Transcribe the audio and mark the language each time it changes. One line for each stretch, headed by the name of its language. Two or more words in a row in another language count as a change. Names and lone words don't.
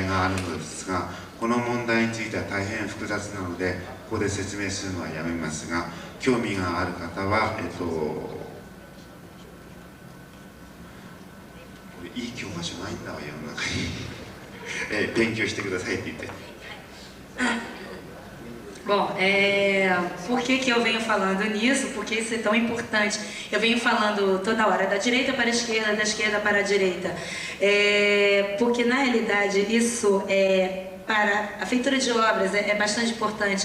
Japanese: があるのですが、この問題については大変複雑なのでここで説明するのはやめますが、興味がある方はこれいい教科書ないんだわ世の中に勉強してくださいって言って。
Portuguese: Bom, por que eu venho falando nisso? Porque isso é tão importante. Eu venho falando toda hora da direita para a esquerda, da esquerda para a direita. Porque na realidade isso para a feitura de obras é bastante importante.